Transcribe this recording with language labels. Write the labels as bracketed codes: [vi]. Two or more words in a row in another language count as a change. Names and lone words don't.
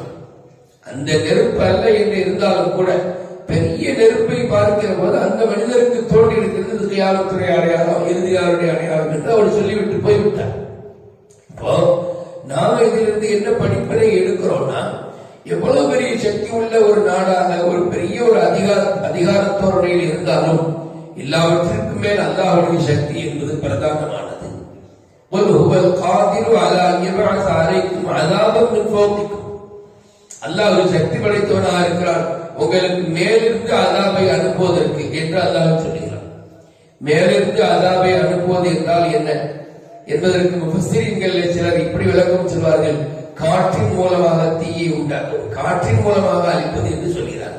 [ta] அந்த நெருப்பு அல்ல என்று இருந்தாலும் கூட பெரிய நெருப்பை பார்க்கிற போது அந்த மனிதருக்கு தோன்றி இருக்கிறது கியாமத்துடைய அடையாளம், இறுதியாருடைய அடையாளம் என்று அவர் சொல்லிவிட்டு போய்விட்டார். இப்போ நாம இதிலிருந்து என்ன படிப்பினை எடுக்கிறோம்னா, எவ்வளவு பெரிய சக்தி உள்ள ஒரு நாடாக, ஒரு பெரிய ஒரு அதிகாரத்தோரணையில் இருந்தாலும் எல்லாவற்றிற்கும் மேல் அல்லாஹ்வுடைய சக்தி என்பது பிரதானமானது. [ar] قل هو القادر على ان يبعث عليكم عذابا من فوقكم. [ta] அல்லாஹ் ஒரு சக்தி படைத்தவனாக இருக்கிறான் உங்களுக்கு மேலிருந்து அதாபை அனுப்புவதற்கு என்று அல்லாஹ் சொல்கிறான். மேலிருந்து அதாபை அனுப்புவது என்றால் என்ன என்பதற்கு முஃபஸ்ஸிரீன்கள் சிலர் இப்படி விளக்கம் சொல்வார்கள். காற்றின் மூலமாக தீயை உண்டாக்குவது, காற்றின் மூலமாக அழிப்பது என்று சொல்கிறார்கள்.